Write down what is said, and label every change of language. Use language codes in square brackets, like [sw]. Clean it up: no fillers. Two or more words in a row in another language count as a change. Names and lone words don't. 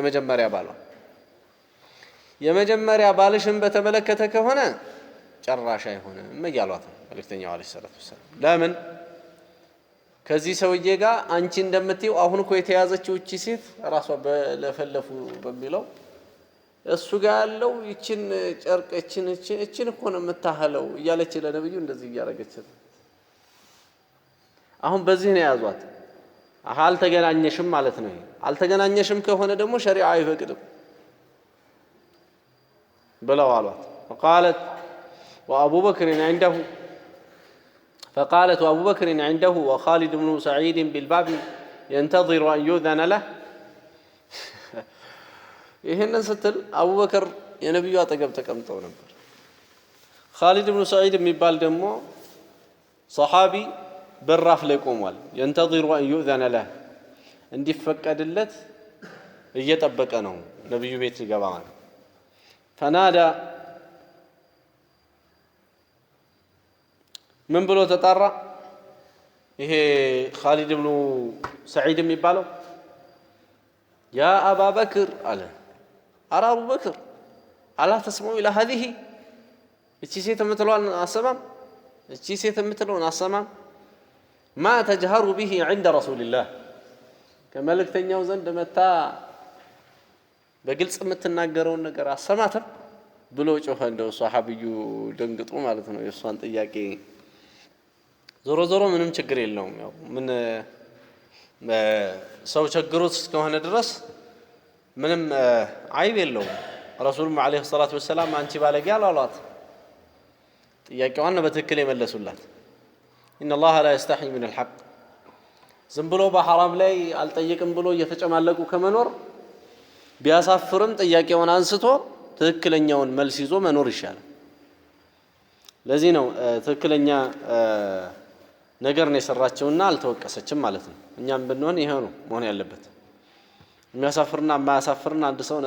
[am] የመጀመሪያ ባልሽን በተመለከተ ከሆነ ጨራሽ አይሆንም እያሏት ነው መልእክተኛው [ar] عليه الصلاة والسلام [am] ለምን ከዚህ ሰውዬ ጋር አንቺ እንደምትይው አሁን እኮ የተያዘችው እቺ ሴት ራሷ በለፈለፉ በሚለው እሱ ጋር ያለው ይችን ጨርቅ እችን እኮ ነው የምታህለው እያለች ለነብዩ እንደዚህ እያረገች አሁን በዚህ ነው ያዟት አልተገናኘሽም ማለት ነው አልተገናኘሽም ከሆነ ደግሞ ሸሪዓ አይፈቅድም ብለው አሏት [ar] فقالت وأبو بكر عنده وخالد بن سعيد بالباب ينتظر أن يؤذن له [am] ይሄንን ስትል አቡበከር የነብዩ አጠገብ ተቀምጠው ነበር خالد بن سعيد የሚባል ደግሞ ሱሐቢ በራፍ ላይ ቆሟል [ar] ينتظر أن يؤذن له [am] እንዲፈቀድለት እየጠበቀ ነው ነብዩ ቤት ይገባ فنادى من ብሎ ተጣራ ይሄ خالد بن سعيد የሚባለው [ar] يا أبا بكر على أرى أبو بكر ألا تسمعوا إلى هذه [am] እቺ ሴት የምትለውን አሰማም እቺ ሴት የምትለውን አሰማም [ar] ما تجهر به عند رسول الله [am] ከመልእክተኛው ዘንድ መታ በግልጽ የምትናገረውን ነገር አሰማተም ብሎ ጮኸ እንደው ሱሐቢዩ ደንግጦ ማለት ነው የሷን ጥያቄ ዞሮ ዞሮ ምንም ችግር የለውም ያው ምን ሰው ቸግሮት እስከሆነ ድረስ ምንም አይብ የለውም ረሱሉም [ar] عليه الصلاة والسلام [am] አንቺ ባለጌ አላሏት ጥያቄዋን በትክክል የመለሱላት [ar] ان الله لا يستحي من الحق [am] ዝም ብሎ በሐራም ላይ አልጠየቅም ብሎ እየተጨማለቁ ከመኖር ቢያሳፍርም ጥያቄውን አንስቶ ትክክለኛውን መልስ ይዞ መኖር ይሻላል ለዚህ ነው ትክክለኛ ነገር ነው የሰራቸውና አልተወቀሰችም ማለት ነው እኛም ብንሆን ይሄ ነው መሆን ያለበት የሚያሳፍርና የማያሳፍርና አንድ ሰው